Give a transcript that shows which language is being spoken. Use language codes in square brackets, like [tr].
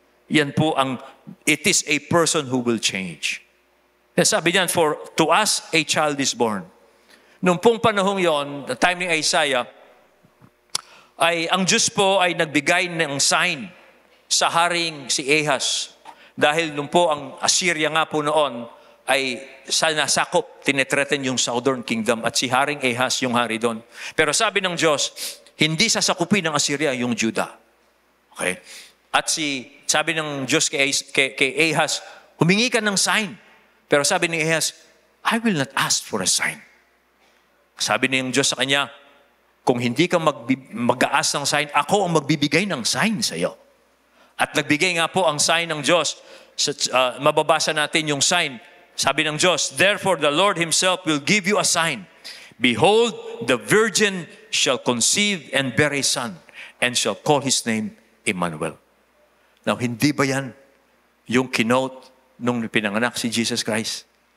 [tl] Yan po [en] it is a person who will change. Sabi niyan, for to us a child is born. [tl] Nung pong panahong yon, the time ni Isaiah, ang Diyos po ay nagbigay ng sign sa haring si Ahaz. Dahil nung po ang Assyria nga po noon, ay nasakop, tinetreaten yung Southern Kingdom at si Haring Ahaz yung hari doon. Pero sabi ng Diyos, hindi sasakupin ng Assyria yung Judah. Okay? At sabi ng Diyos kay Ahaz, humingi ka ng sign. Pero sabi ni Ahaz, [en] I will not ask for a sign. [tl] Sabi ng Diyos sa kanya, kung hindi ka mag-aas ng sign, ako ang magbibigay ng sign sa iyo. At nagbigay nga po ang sign ng Diyos. Mababasa natin yung sign. Sabi ng Diyos, [en] therefore the Lord Himself will give you a sign. Behold, the virgin shall conceive and bear a son, and shall call his name Emmanuel. [tl] Now, hindi ba yan yung kinote nung pinanganak si Jesus Christ?